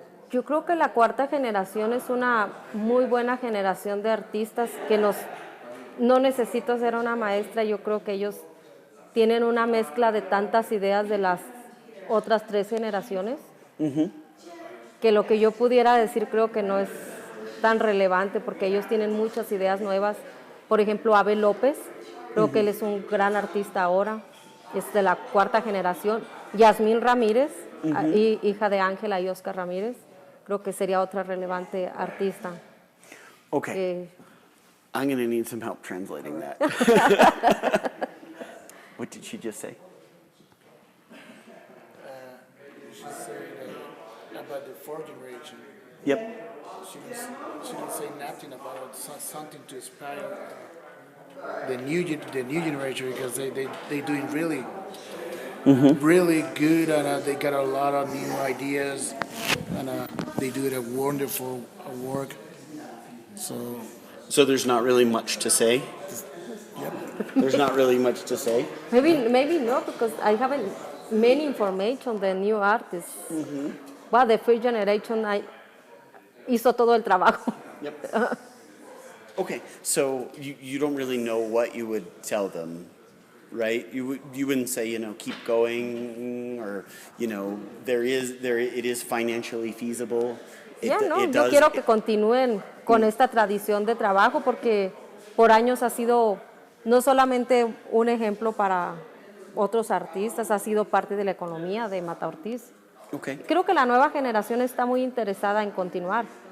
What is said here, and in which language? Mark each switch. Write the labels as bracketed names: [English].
[Spanish] Yo creo que la cuarta generación es una muy buena generación de artistas que no necesito ser una maestra, yo creo que ellos tienen una mezcla de tantas ideas de las otras 3 generaciones, que lo que yo pudiera decir creo que no es tan relevante porque ellos tienen muchas ideas nuevas. Por ejemplo, Abel López, creo que él es un gran artista ahora, es de la cuarta generación. Yasmín Ramírez, hija de Ángela y Oscar Ramírez, creo que sería otra relevante artista. [English] Okay. I'm going to need some help translating that. What did she just say? She said about the fourth generation. Yep. She didn't say nothing about something to inspire the new generation because they doing really really good and they got a lot of new ideas and they do a wonderful work. So there's not really much to say? Yep. There's not really much to say? Maybe not, because I haven't many information on the new artists. Well, the first generation [Spanish] hizo todo el trabajo. [English] Yep. Okay, so you don't really know what you would tell them, right? You wouldn't say, keep going, or, it is financially feasible. [Spanish] Yo quiero que continúen con esta tradición de trabajo porque por años ha sido no solamente un ejemplo para otros artistas, ha sido parte de la economía de Mata Ortiz. [English] Okay. [Spanish] Creo que la nueva generación está muy interesada en continuar,